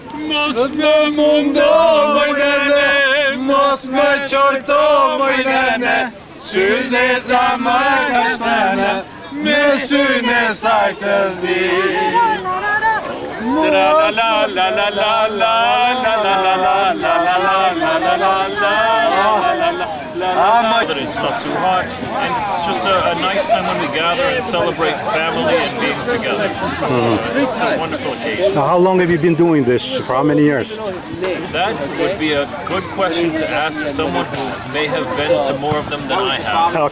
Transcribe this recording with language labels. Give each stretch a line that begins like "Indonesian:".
Albanian: Mos më mundo moj nene, mos më qorto moj nene, syze zama kashtane, me syne saj të zi. La la la la la la la la la la la la la la la la.
English: But it's not too hot, and it's just a nice time when we gather and celebrate family and being together. It's a wonderful occasion. Now, how long have you been doing this? For how many years? That would be a good question to ask someone who may have been to more of them than I have.